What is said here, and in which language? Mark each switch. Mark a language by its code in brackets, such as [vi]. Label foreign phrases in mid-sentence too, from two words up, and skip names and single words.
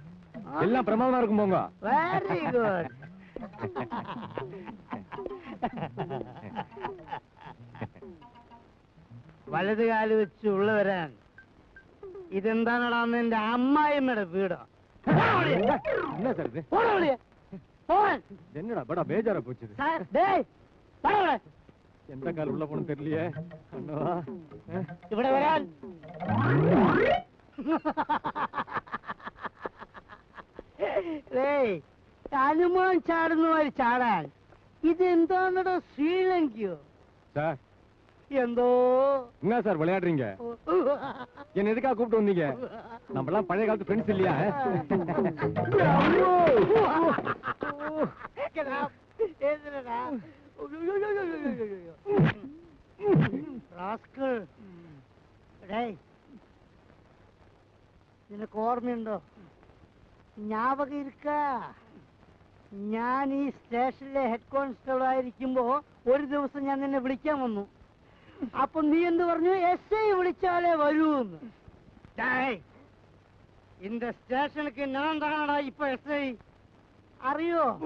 [ta] எல்லாம் பிரமாதமா இருக்கும் போங்க. [en] very good. [ml] വലത് കാല് വെച്ച് ഉള്ള വരാൻ ഇതെന്താണടാന്ന് എന്റെ അമ്മായിമ്മയുടെ വീടോ? [ta] என்ன சார் இது? என்னடா படா பேஜாரா போச்சு. எந்த கால் உள்ள போன தெரியலையே. அண்ணா [ml] ഇവിടെ വരാൻ. ഹനുമാൻ ചാടുന്ന മാതിരി ചാടാൻ ഇതെന്താണോ ശ്രീലങ്കയോ? [ta] சார் [ml] എന്തോ [ta] என்ன சார் விளையாடுறீங்க? என்ன எதுக்காக கூப்பிட்டு வந்தீங்க? நம்ம எல்லாம் பழைய காலத்து ஃப்ரெண்ட்ஸ் இல்லையா? [ml] നിനക്ക് ഓർമ്മയുണ്ടോ? [ta] ஞாபகம் இருக்கா? [ml] ഞാൻ ഈ സ്റ്റേഷനിലെ [en] head constable [ml] ആയിരിക്കുമ്പോ ഒരു ദിവസം ഞാൻ നിന്നെ വിളിക്കാൻ വന്നു. അപ്പൊ നീ എന്ത് പറഞ്ഞു? എസ് ഐ വിളിച്ചാലേ വരൂന്ന്. இந்த സ്റ്റേഷനുക്ക് ഞാൻ താണടാ ഇപ്പൊ എസ് ഐ. അറിയോ?